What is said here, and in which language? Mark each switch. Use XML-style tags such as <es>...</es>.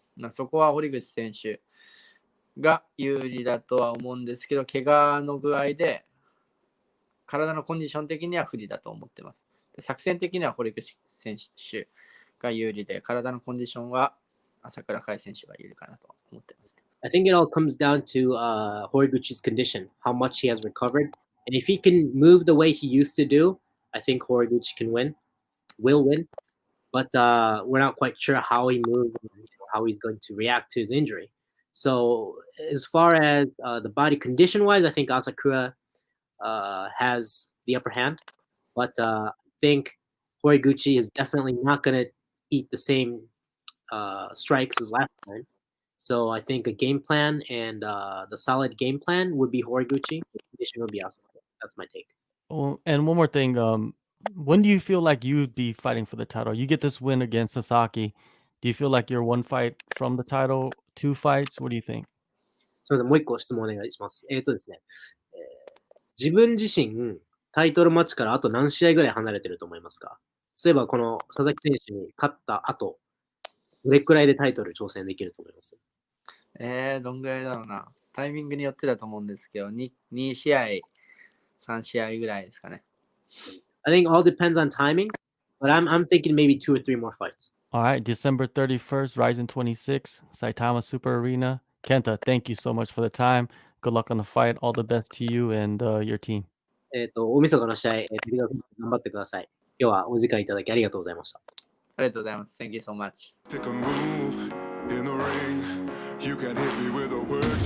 <ja>そこは堀口選手が有利だとは思うんですけど、怪我の具合で体のコンディション的には不利だと思ってます。作戦的には堀口選手が有利で、体のコンディションは朝倉海選手が有利かなと思ってます。</ja> <en>I think it all comes down to Horiguchi's condition, how much he has recovered. And if he can move the way he used to do, I think Horiguchi will win. But we're not quite sure how he moves and how he's going to react to his injury. So as far as the body condition-wise, I think Asakura has the upper hand. But I think Horiguchi is definitely not going to eat the same strikes as last time. So I think a game plan and the solid game plan would be Horiguchi. The condition would be Asakura. That's my take. Oh, and one more thing. When do you feel like you'd be fighting for the title? You get this win against Sasaki. Do you feel like you're one fight from the title, two fights? What do you think?</en> <ja>それでもう一個質問お願いします。ですね、自分自身、タイトルマッチからあと何試合ぐらい離れてると思いますか？そういえばこの佐々木選手に勝った後、どれくらいでタイトル挑戦できると思います？どんぐらいだろうな。タイミングによってだと思うんですけど、2試合、3試合ぐらいですかね。</ja> <en>I think all depends on timing, but I'm thinking maybe 2 or 3 more fights. All right, December 31st, Rizin 26, Saitama Super Arena. Kenta, thank you so much for the time. Good luck on the fight. All the best to you and your team.</en> <ja>大晦日の試合、滝沢選手頑張ってください。今日はお時間いただきありがとうございました。ありがとうございます。</ja> <en>Thank you so much. Take a move in the ring. You can hit me with a word.</en>